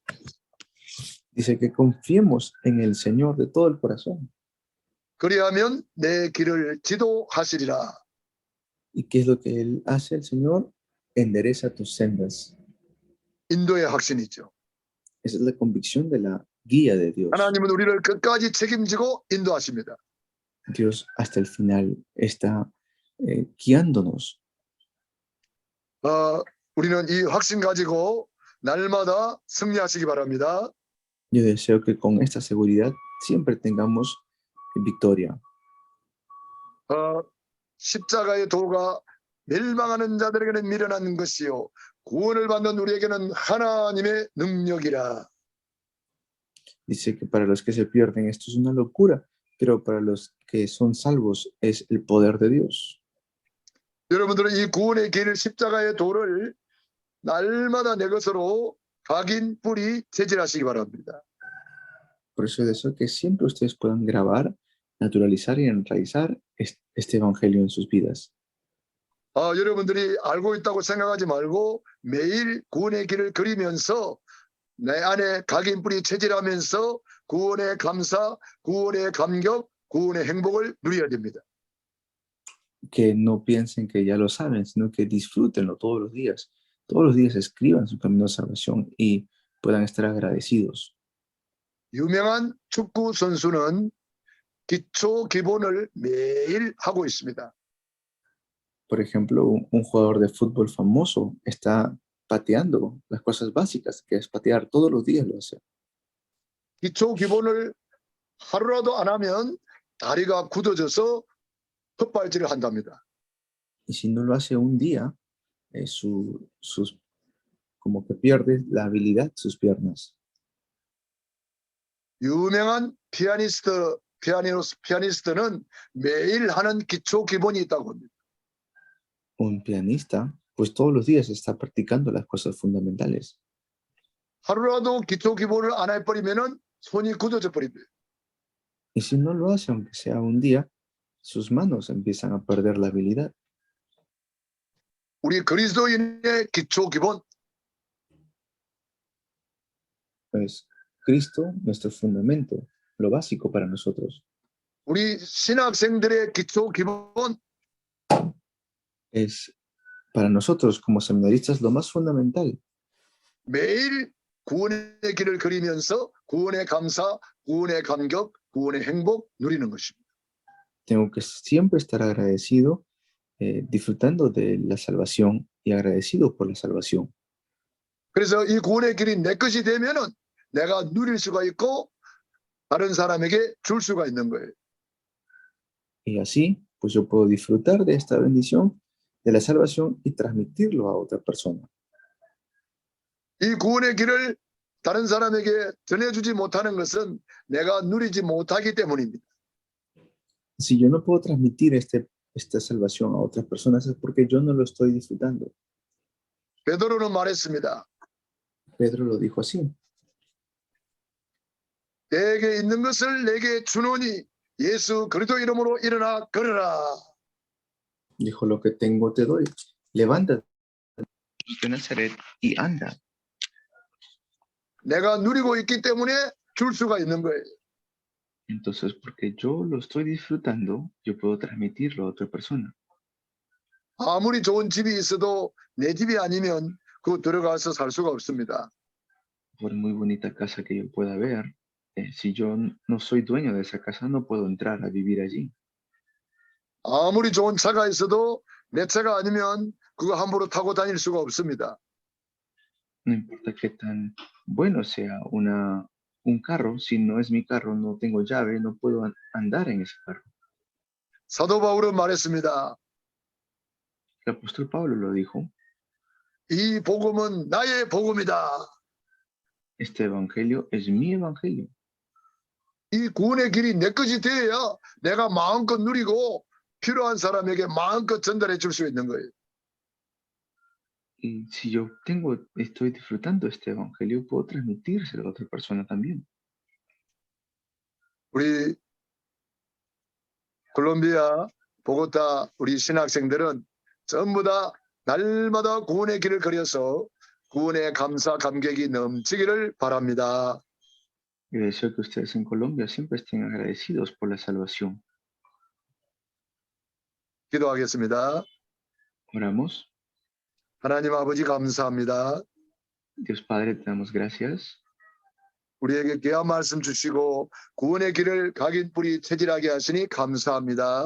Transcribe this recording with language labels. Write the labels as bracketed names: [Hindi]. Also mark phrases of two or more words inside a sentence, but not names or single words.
[Spanish] Dice que confiemos en el Señor de todo el corazón. [Korean] 그리하면 내 길을 지도하시리라. [Spanish] ¿Y qué es lo que Él hace, el Señor? Endereza tus sendas. [Korean] 인도의 확신이죠. [Spanish] Esa es la convicción de la guía de Dios. [Korean] 하나님은 우리를 끝까지 책임지고 인도하십니다. [Spanish] Dios hasta el final está guiándonos. [Korean] 우리는 이 확신 가지고 날마다 승리하시기 바랍니다. [Spanish] Yo deseo que con esta seguridad siempre tengamos victoria. [Korean] 십자가의 도가 멸망하는 자들에게는 미련한 것이요 구원을 받는 우리에게는 하나님의 능력이라. [Spanish] Dice que para los que se pierden esto es una locura, pero para los que son salvos es el poder de Dios. [Korean] 여러분들은 이 구원의 길 십자가의 도를 날마다 내 것으로 각인 뿌리 체질하시기 바랍니다. [Spanish] Por eso deseo que siempre ustedes puedan grabar, naturalizar y enraizar este evangelio en sus vidas. [Korean] 여러분들이 알고 있다고 생각하지 말고 매일 구원의 길을 그리면서 내 안에 각인 뿌리 체질하면서 구원의 감사, 구원의 감격, 구원의 행복을 누려야 됩니다. [Spanish] Que no piensen que ya lo saben, sino que disfrútenlo todos los días. Todos los días escriban su camino de salvación y puedan estar agradecidos. [Korean] 유명한 축구 선수는 기초 기본을 매일 하고 있습니다. [Spanish] Por ejemplo, un jugador de fútbol famoso está pateando las cosas básicas, que es patear todos los días lo hace. [Korean] 기초 기본을 하루라도 안 하면 다리가 굳어져서 헛발질을 한답니다. [Spanish] Y si no lo hace un día, como que pierde la habilidad sus piernas. [Korean] 유명한 피아니스트는 매일 하는 기초 기본이 있다고 합니다. [Spanish] Un pianista, pues todos los días está practicando las cosas fundamentales. [Korean] 하루라도 기초 기본을 안 해버리면은 손이 굳어져 버립니다. [Spanish] Y si no lo hace, aunque sea un día, sus manos empiezan a perder la habilidad. [Korean] 우리 그리스도인의 기초 기본, [Spanish] Pues Cristo, nuestro fundamento, lo básico para nosotros, [Korean] 우리 신학생들의 기초 기본, [Spanish] es Para nosotros como seminaristas lo más fundamental [Korean] 매일 구원의 길을 그리면서 구원의 감사, 구원의 감격, 구원의 행복 누리는 것입니다. [Spanish] tengo que siempre estar agradecido, disfrutando de la salvación y agradecido por la salvación. [Korean] 그래서 이 구원의 길이 내 것이 되면은 내가 누릴 수가 있고 다른 사람에게 줄 수가 있는 거예요. [Spanish] Y así, pues yo puedo disfrutar de esta bendición, de la salvación y transmitirlo a otra persona. [Korean] 이 구원의 길을 다른 사람에게 전해주지 못하는 것은 내가 누리지 못하기 때문입니다. [Spanish] Si yo no puedo transmitir esta salvación a otras personas es porque yo no lo estoy disfrutando. [Korean] 베드로는 말했습니다. [Spanish] Pedro lo dijo así. [Korean] 내게 있는 것을 내게 주노니 예수 그리스도 이름으로 일어나 걸으라. [Spanish] Dijo, lo que tengo te doy. Levántate de Nazaret y anda. [Korean] 내가 누리고 있기 때문에 줄 수가 있는 거예요. [Spanish] Entonces, porque yo lo estoy disfrutando, yo puedo transmitirlo a otra persona. [Korean] 아무리 좋은 집이 있어도 내 집이 아니면 그 들어가서 살 수가 없습니다. [Spanish] Por muy bonita casa que yo pueda ver, si yo no soy dueño de esa casa, no puedo entrar a vivir allí. [Korean] 아무리 좋은 차가 있어도 내 차가 아니면 그거 함부로 타고 다닐 수가 없습니다. [Spanish] No importa qué tan bueno sea un carro, si no es mi carro, no tengo llave, no puedo andar en ese carro. [Korean] 사도 바울은 말했습니다. [Spanish] El apóstol Pablo lo dijo, [Korean] 이 복음은 나의 복음이다. [Spanish] este evangelio es mi evangelio. [Korean] 이 구원의 길이 내 것이 되어야 내가 마음껏 누리고 필요한 사람에게 마음껏 전달해 줄 수 있는 거예요. [Spanish] Y si yo estoy disfrutando este evangelio, puedo transmitírselo a otra persona también. [Korean] 우리 콜롬비아 보고타 우리 신학생들은 전부 다 날마다 구원의 길을 그려서 구원의 감사 감격이 넘치기를 바랍니다. [Spanish] Y deseo que ustedes en Colombia siempre estén agradecidos por la salvación. [Korean] 기도하겠습니다. [Spanish] Oramos. [Korean] 하나님 아버지 감사합니다. [Spanish] Dios Padre, te damos gracias. [Korean] 우리에게 귀한 말씀 주시고 구원의 길을 각인 뿌리 체질하게 하시니 감사합니다.